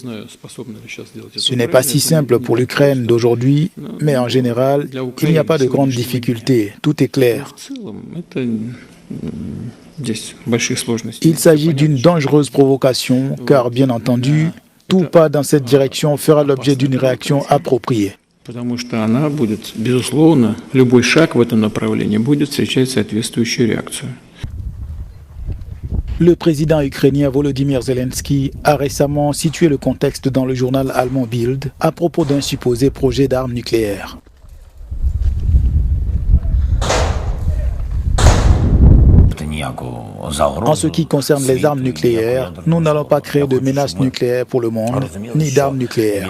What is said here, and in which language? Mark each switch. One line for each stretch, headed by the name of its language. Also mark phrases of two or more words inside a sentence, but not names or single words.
French: Ce n'est pas si simple pour l'Ukraine d'aujourd'hui, mais en général, il n'y a pas de grandes difficultés. Tout est clair. Il s'agit d'une dangereuse provocation, car bien entendu, tout pas dans cette direction fera l'objet d'une réaction appropriée.
Russian: Потому что она будет, безусловно, любой шаг в этом направлении будет встречать соответствующую реакцию.
French: Le président ukrainien Volodymyr Zelensky a récemment situé le contexte dans le journal allemand Bild à propos d'un supposé projet d'armes nucléaires. En ce qui concerne les armes nucléaires, nous n'allons pas créer de menaces nucléaires pour le monde, ni d'armes nucléaires.